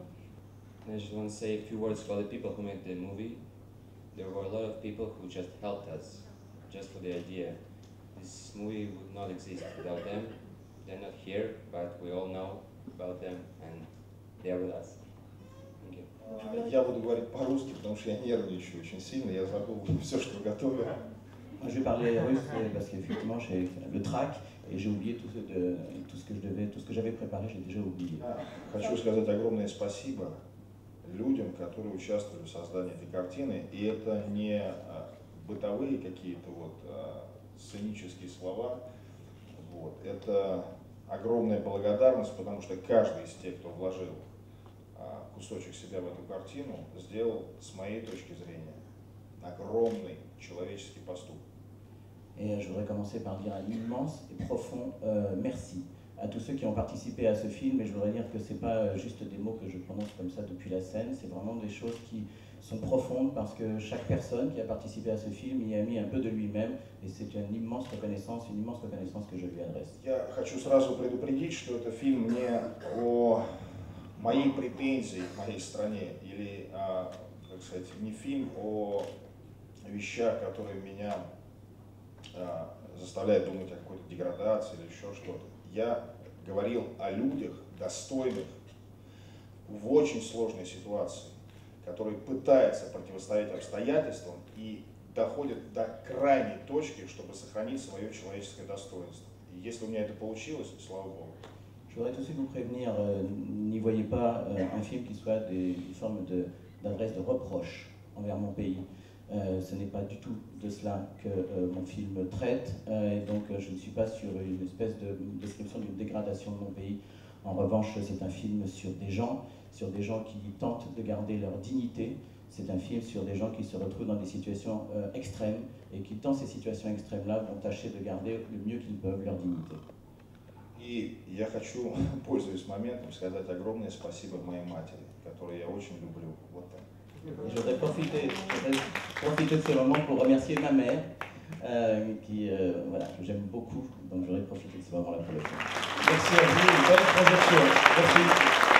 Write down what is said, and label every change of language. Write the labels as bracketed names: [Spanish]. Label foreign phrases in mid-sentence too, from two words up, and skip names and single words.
[English] I just want to say a few words about the people who made the movie. There were a lot of people who just helped us, just for the idea. This movie would not exist without them. They're not here, but we all know about them and they are with us. Thank you. [Russian] я буду говорить по-русски, потому что я нервничаю очень сильно, я забыл все, что готовил. [French] Je vais parler russe parce qu'effectivement j'ai le trac et j'ai oublié tout ce que j'avais préparé, j'ai déjà oublié. [Russian] Хочу сказать огромное спасибо людям, которые участвовали в создании этой картины, и это не бытовые какие-то вот сценические слова, вот. Это огромная благодарность, потому что каждый из тех, кто вложил кусочек себя в эту картину, сделал, с моей точки зрения, огромный человеческий поступок. [French] Et je voudrais commencer par dire un immense et profond merci à tous ceux qui ont participé à ce film, et je voudrais dire que ce n'est pas juste des mots que je prononce comme ça depuis la scène, c'est vraiment des choses qui sont profondes parce que chaque personne qui a participé à ce film y a mis un peu de lui-même, et c'est une immense reconnaissance que je lui adresse. [Russian] Я хочу сразу предупредить, что это фильм не о моей претензии к моей стране, или, как сказать, не фильм о вещах, которые меня заставляют думать о какой-то деградации или еще что-то. Я говорил о людях, достойных в очень сложной ситуации, которые пытаются противостоять обстоятельствам и доходят до крайней точки, чтобы сохранить свое человеческое достоинство. И если у меня это получилось, слава Богу. [French] Je voudrais tout de suite vous prévenir, n'y voyez pas un film qui soit une forme d'adresse de reproche envers mon pays. Ce n'est pas du tout de cela que mon film traite, et donc je ne suis pas sur une espèce de description d'une dégradation de mon pays. En revanche, c'est un film sur des gens qui tentent de garder leur dignité. C'est un film sur des gens qui se retrouvent dans des situations extrêmes, et qui, dans ces situations extrêmes-là, vont tâcher de garder le mieux qu'ils peuvent leur dignité. [Russian] И я хочу, пользуясь моментом, сказать огромное спасибо моей матери, которую я очень люблю. Вот так. [French] Je voudrais profiter de ce moment pour remercier ma mère, que j'aime beaucoup, donc je voudrais profiter de ce moment-là pour le faire. Merci à vous, bonne projection. Merci.